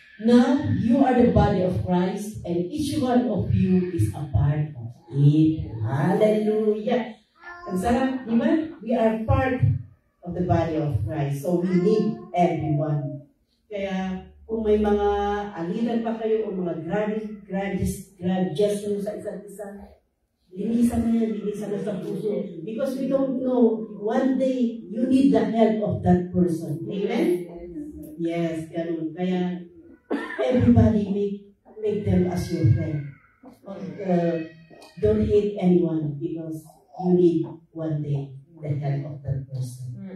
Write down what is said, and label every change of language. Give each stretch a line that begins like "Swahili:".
English: Now, you are the body of Christ, and each one of you is a part of it. Hallelujah!
Filipino: Ang sarap, di ba?
English: We are part of the body of Christ, so we need everyone.
Filipino: Kaya, kung may mga aliran pa kayo o mga grudges sa isa't isa, linisan na sa puso.
English: Because we don't know, one day, you need the help of that person. Amen? Yes, ganun. Kaya, everybody make them as your friend. Don't hate anyone because you need one day the help of that person.